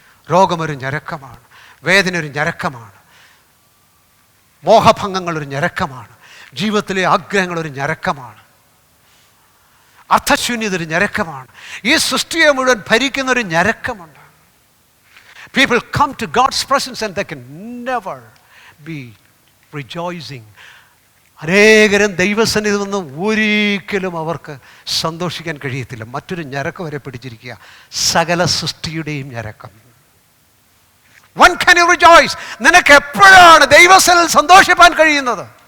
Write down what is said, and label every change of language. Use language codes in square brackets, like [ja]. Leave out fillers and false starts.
[ml] രോഗമൊരു ഞരക്കമാണ്, വേദന ഒരു ഞരക്കമാണ്, മോഹഭംഗങ്ങളൊരു ഞരക്കമാണ്, ജീവിതത്തിലെ ആഗ്രഹങ്ങളൊരു ഞരക്കമാണ്, അർത്ഥശൂന്യത ഒരു ഞരക്കമാണ്. ഈ സൃഷ്ടിയെ മുഴുവൻ ഭരിക്കുന്നൊരു ഞരക്കമുണ്ട്. [en] People come to God's presence and they can never be rejoicing. [ml] അനേകരും ദൈവസന്നിധിയിൽ നിന്ന് ഒരിക്കലും അവർക്ക് സന്തോഷിക്കാൻ കഴിയത്തില്ല. മറ്റൊരു ഞരക്കം വരെ പിടിച്ചിരിക്കുക, സകല സൃഷ്ടിയുടെയും ഞരക്കം. [en] When can you rejoice? [ml] നിനക്ക് എപ്പോഴാണ് ദൈവസന്നിധിയിൽ സന്തോഷിപ്പാൻ കഴിയുന്നത്?